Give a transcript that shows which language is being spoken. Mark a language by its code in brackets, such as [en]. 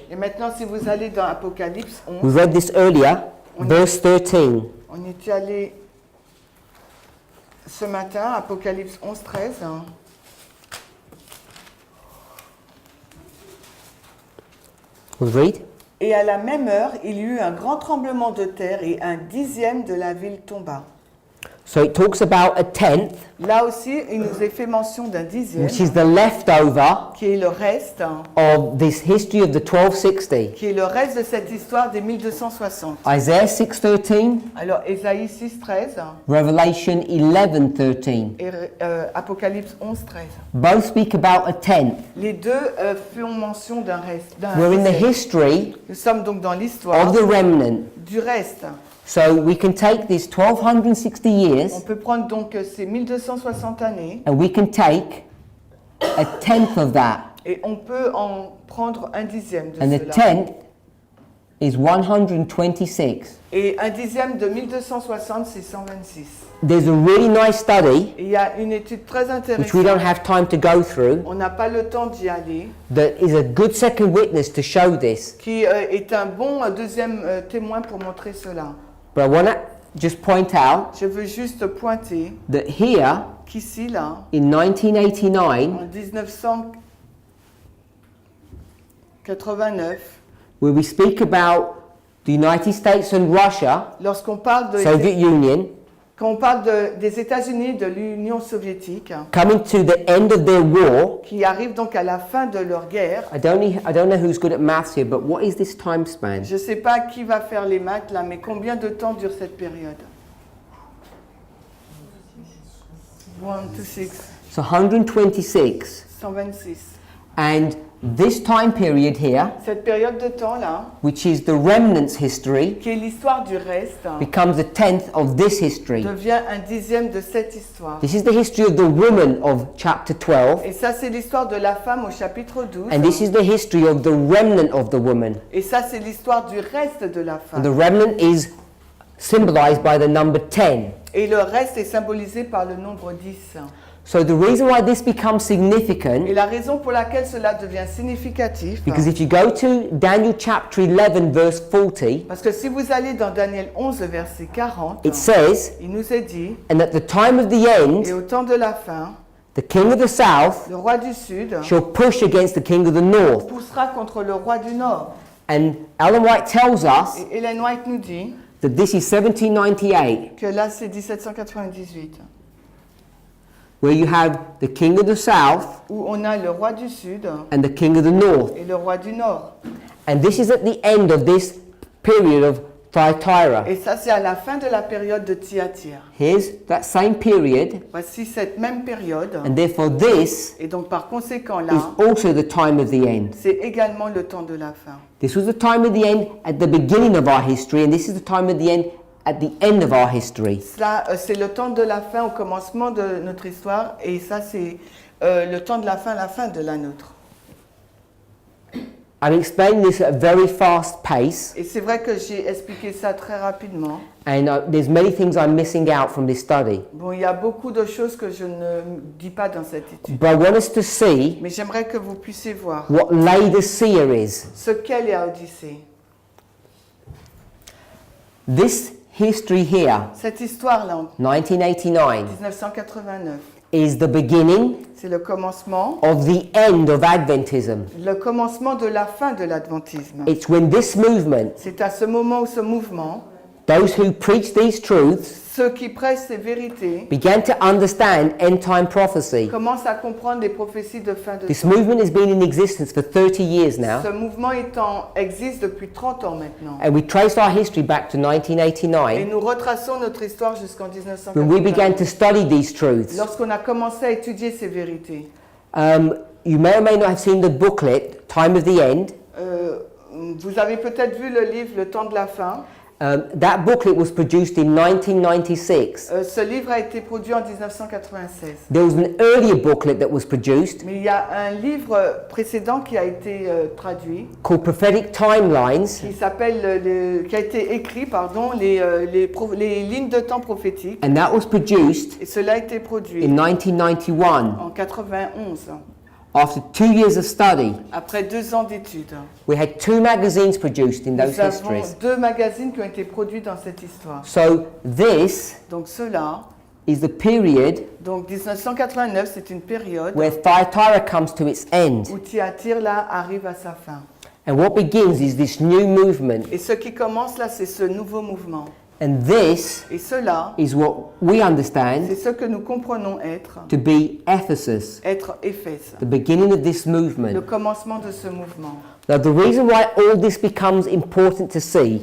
[fr] Et maintenant, si vous allez dans Apocalypse [en] we 11, read this earlier, verse 13. [fr] on était allé ce matin, Apocalypse 11, 13. [en] We'll read. [fr] Et à la même heure, il y eut un grand tremblement de terre et un dixième de la ville tomba. [en] So it talks about a tenth, [fr] Là aussi, il nous est fait mention d'un dixième, [en] which is the leftover [fr] qui est le reste, [en] of this history of the 1260. [fr] qui est le reste de cette histoire des 1260. [en] Isaiah 6:13, [fr] Alors, Ésaïe 6, 13 [en] Revelation 11:13. [fr] et Apocalypse 11, 13. [en] Both speak about a tenth. [fr] Les deux font mention d'un reste. [en] We're in the history [fr] Nous sommes donc dans l'histoire [en] of the remnant. [fr] du reste. [en] So we can take these 1260 [fr] On [en] years [fr] peut prendre donc ces 1260 années [en] and we can take a tenth of that. [fr] et on peut en prendre un dixième de [en] And the tenth is 126. [fr] Et un dixième de 1260, c'est 126. [en] There's a really nice study, [fr] Et il y a une étude très [en] which we don't [fr] intéressante, [en] have time to go through, [fr] on n'a pas le temps d'y aller, [en] that is a good second witness to show this. [fr] qui est un bon deuxième témoin pour montrer cela. [en] But I want to just point out [fr] Je veux juste pointer [en] that here, [fr] qu'ici, là, [en] in 1989, [fr] en 1989, [en] where we speak about the United States and Russia, [fr] lorsqu'on parle de, [en] Soviet Union, [fr] quand on parle des États-Unis, de l'Union soviétique, [en] coming to the end of their war, [fr] qui arrivent donc à la fin de leur guerre. [en] I don't know who's good at maths here, but what is this time span? [fr] Je ne sais pas qui va faire les maths là, mais combien de temps dure cette période? [en] 1, 2, 6, So 126. [fr] 126. [en] And this time period here, [fr] Cette période de temps là, [en] which is the remnants history, [fr] qui est l'histoire du reste, [en] becomes a tenth of this history. [fr] devient un dixième de cette histoire. [en] This is the history of the woman of chapter 12, [fr] Et ça, c'est l'histoire de la femme au chapitre 12. [en] and this is the history of the remnant of the woman. [fr] Et ça, c'est l'histoire du reste de la [en] And the [fr] femme. [en] remnant is symbolized by the number 10. [fr] Et le reste est symbolisé par le nombre 10. [en] So the reason why this becomes significant, [fr] Et la raison pour laquelle cela devient significatif, [en] because if you go to Daniel chapter 11 verse 40, [fr] parce que si vous allez dans Daniel 11, verset 40, [en] it says, [fr] il nous est dit, [en] and at the time of the [fr] et [en] end, [fr] au temps de la fin, [en] the king of the south [fr] le roi du Sud [en] shall push against the king of the north. [fr] poussera contre le roi du Nord. [en] And Ellen White tells us [fr] Et Ellen White nous dit [en] that this is 1798, [fr] que là, c'est 1798, [en] where you have the king of the south [fr] où on a le roi du Sud [en] and the king of the north. [fr] et le roi du Nord. [en] And this is at the end of this period of Thyatira. [fr] Et ça, c'est à la fin de la période de Thyatire. [en] Here's that same period, [fr] Voici cette même période. [en] and therefore this [fr] Et donc, par conséquent, [en] is [fr] là, [en] also the time of the end. [fr] c'est également le temps de la fin. [en] This was the time of the end at the beginning of our history, and this is the time of the end at the end of our history. [fr] Cela, c'est le temps de la fin au commencement de notre histoire. Et ça, c'est le temps de la fin de la nôtre. [en] I'm explaining this at a very fast pace, [fr] Et c'est vrai que j'ai expliqué ça très rapidement. [en] and there's many things I'm missing out from this study. [fr] Bon, il y a beaucoup de choses que je ne dis pas dans cette étude. [en] But I want us to see [fr] Mais j'aimerais que vous puissiez voir [en] what Laodicea is. [fr] ce qu'est Laodicée. [en] This history here, [fr] Cette histoire-là, en [en] 1989, [fr] 1989, [en] is the beginning [fr] c'est le commencement, [en] of the end of Adventism. [fr] le commencement de la fin de l'adventisme. [en] It's when this movement, [fr] C'est à ce moment où ce mouvement, [en] those who preach these truths, [fr] ceux qui prêchent ces vérités, [en] began to understand end time prophecy. [fr] commencent à comprendre les prophéties de fin de [en] This [fr] temps. [en] movement has been in existence for 30 years now, [fr] Ce mouvement existe depuis 30 ans maintenant. [en] and we traced our history back to [fr] Et [en] 1989 [fr] nous retraçons notre histoire jusqu'en [en] when we began [fr] 1989. [en] to study these truths. [fr] Lorsqu'on a commencé à étudier ces vérités. [en] You may or may not have seen the booklet, Time of the End. [fr] Vous avez peut-être vu le livre Le temps de la fin. [en] That booklet was produced in 1996. [fr] Ce livre a été produit en 1996. [en] There was an earlier booklet that was produced [fr] Mais il y a un livre précédent qui a été traduit, [en] called Prophetic Timelines, [fr] qui s'appelle, qui a été écrit, pardon, les lignes de temps prophétiques. [en] and that was produced [fr] Et cela a été produit [en] in 1991. [fr] en 91, [en] After 2 years of study, [fr] après 2 ans d'études. [en] we had 2 magazines produced in those [fr] Nous avons [en] histories. [fr] 2 magazines qui ont été produits dans cette histoire. [en] So this [fr] Donc cela, [en] is the period [fr] donc 1989, c'est une période [en] where Thyatira comes to its end. [fr] où Thyatire là arrive à sa fin. [en] And what begins is this new movement. [fr] Et ce qui commence là, c'est ce nouveau mouvement. [en] And this [fr] Et cela, [en] is what we understand [fr] c'est ce que nous comprenons être [en] to be Ephesus, [fr] Éphèse, [en] the beginning of this [fr] le [en] movement. [fr] commencement de ce mouvement. [en] Now, the reason why all this becomes important to see